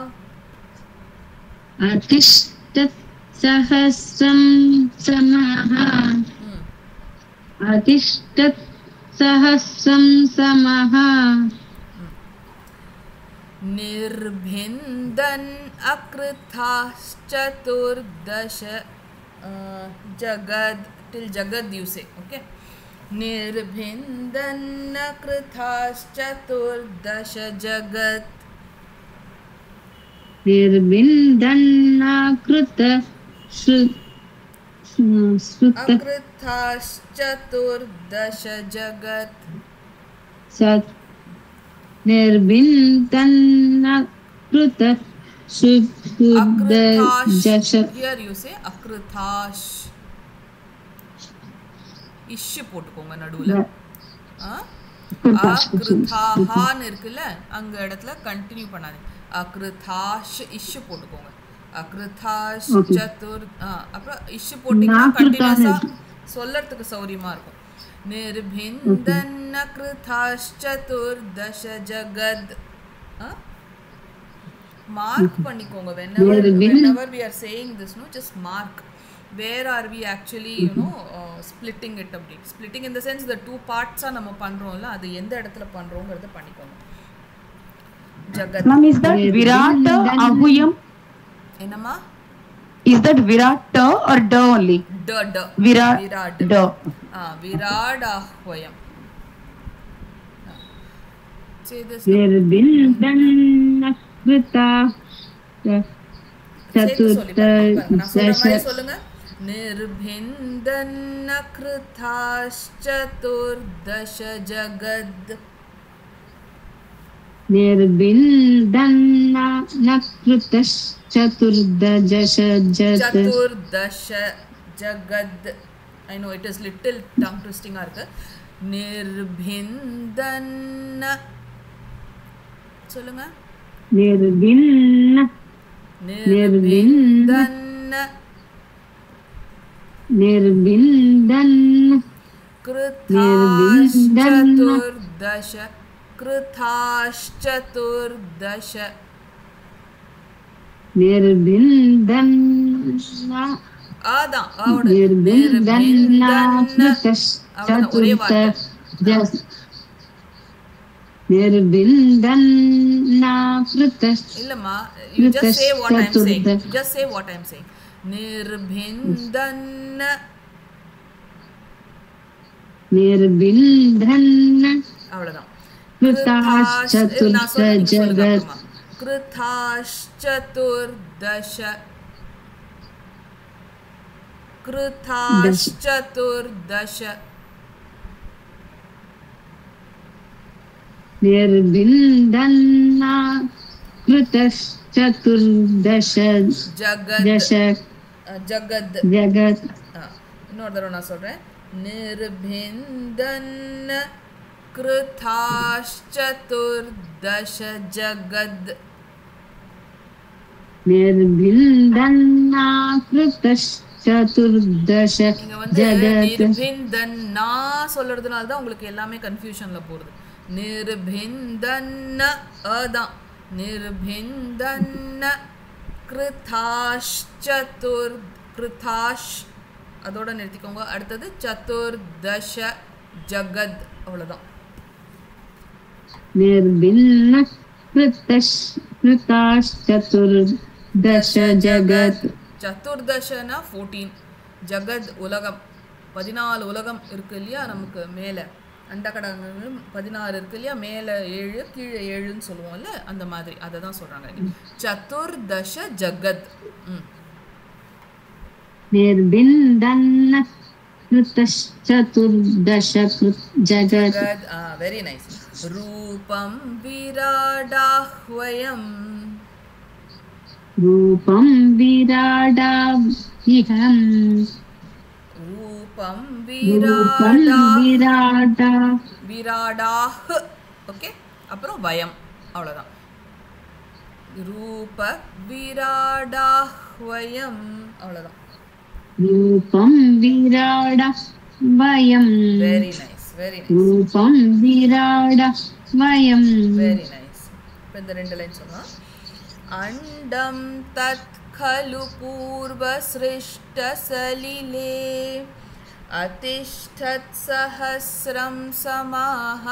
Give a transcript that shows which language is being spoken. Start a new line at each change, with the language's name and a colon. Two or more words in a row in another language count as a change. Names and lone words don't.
Sanskrit: अतिष्ठत् सहस्रं समाः अतिष्ठत् सहस्रं समाः Nirbhindan akrithaschaturdasha jagad till jagad
English: you say, okay?
Sanskrit: Nirbhindan akrithaschaturdasha jagad. निर्बिन्दन्नाकृत श्रुत Akrithaschaturdasha jagad. सत् निर्बिन्दन्नाकृत Akritash. श्रुत
English: Here you say akrithash.
Tamil: இஷ் போட்டுக்கோங்க நடுவுல. அக்ருதாஹான்னு இருக்குல்ல அங்க இடத்துல கண்டினியூ பண்ணாதீங்க. அக்ருதாஷ் இஷ் போட்டுக்கோங்க. அக்ருதாஷ் சதுர் அப்புறம் இஷ் போட்டீங்கன்னா கண்டினியூஸா சொல்லறதுக்கு சௌரியமா இருக்கும்.
Sanskrit: निर्भिन्दन् अकृताश् चतुर्दश जगत्.
Tamil: மார்க் பண்ணிக்கோங்க.
English: whenever we are saying this, no, just mark where are we actually, splitting it up. Splitting in the sense the two parts are
Tamil: நம்ம பண்றோம்ல அது எந்த இடத்துல பண்றோம்ங்கறத பண்ணிக்கோங்க.
Sanskrit: ஜகத்.
English: Ma'am, is that Virat Ahuyam?
Tamil: என்னம்மா?
English: Is that Virat or D only? D. Virat. D. Virat Ahuyam. Say this.
Sanskrit: निर्बिन्दन्नाकृत चतुर्दश
Tamil: சொல்லுங்க.
Sanskrit: निर्भिन्दन् अकृताश्चतुर्दश जगद्. निर्बिन्दन्नाकृतश्चतुर्दश चतुर्दश जगद्.
English: I know it is little tongue twisting இருக்கு. निर्भिन्दन् சொல்லுங்க.
Sanskrit: निर्बिन्दन् कृताश्चतुर्दश कृताश्चतुर्दश निर्बिन्दन्
Tamil: அதான் இல்லம்மா,
English: you just say what I'm saying. Just say what I'm saying.
Tamil: निर्भिन्दन् அவ்வளவுதான்.
Sanskrit: कृताश्चतुर्दश कृताश्चतुर्दश निर्बिन्दन्नाकृतश्चतुर्दश ஜகத்.
Tamil: இன்னொரு தடவை நான் சொல்றேன்.
Sanskrit: निर्भिन्दन् कृताश्चतुर्दश जगद्. निर्बिन्दन्नाकृतश्चतुर्दश जगत्.
Tamil: निर्भिन्दन्ना சொல்றதுனால தான் உங்களுக்கு எல்லாமே கன்ஃபியூஷன்ல போறது. निर्भिन्दन् அதான்
Sanskrit: निर्भिन्दन् कृताश्
Tamil: அதோட நிறுத்திக்கோங்க. அடுத்தது
Sanskrit: चतुर्दश जगत्.
Tamil: அவ்வளவுதான்.
Sanskrit: निर्भिन्न कृताश्चतुर्दश जगत्.
Tamil: சதுர்தசனா 14, ஜகத் உலகம் 14 உலகம் இருக்கு இல்லையா நமக்கு மேல அண்டகடங்கள் 16 இருக்கு இல்லையா, மேல 7 கீழே 7ன்னு சொல்லுவோம்ல அந்த மாதிரி அதை தான் சொல்றாங்க.
Sanskrit: चतुर्दश जगत्. निर्बिन्दन् कृतश्चतुर्दश जगत्.
English: very nice.
Sanskrit: रूपं विराडाह्वयम् रूपं विराडाभिहं रूपं रूपं विराडा
Tamil: விராடாஹ். ஓகே, அப்புறம் வயம், அவ்வளோதான்.
Sanskrit: रूप विराडाह् वयम्, அவ்வளோதான். रूपं विराड वयं
English: very nice, very nice,
Sanskrit: रूपं विराड वयं
English: very nice.
Tamil: இப்போ இந்த 2 லைன் சொல்லலாம்.
Sanskrit: अण्डं तत् खलु पूर्वसृष्टसलिले अतिष्ठत् सहस्रं समाः.